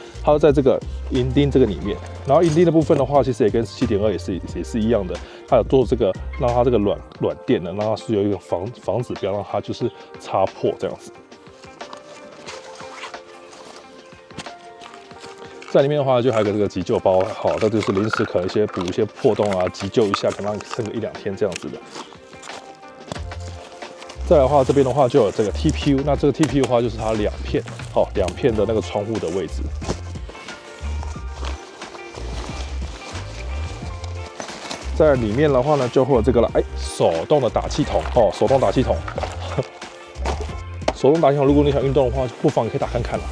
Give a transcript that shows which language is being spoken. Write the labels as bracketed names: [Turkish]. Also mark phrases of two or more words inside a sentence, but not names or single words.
[Chinese] 它就在這個银锭这個裡面。然後银锭的部分的話，其實也跟7.2也是一樣的，它有做這個讓它這個軟墊的，讓它是有一個防止不要讓它就是擦破這樣子。在裡面的話，就還有個這個急救包，好，那就是臨時可能補一些破洞啊，急救一下，可能讓你撐個1-2天這樣子的。再來的話，這邊的話就有這個 TPU，那這個 TPU 的話就是它2片，好，2片的那個窗戶的位置。在裡面的話呢，就會有這個了，手動的打氣筒，哦，手動打氣筒，手動打氣筒，如果你想運動的話，不妨你可以打看看啦。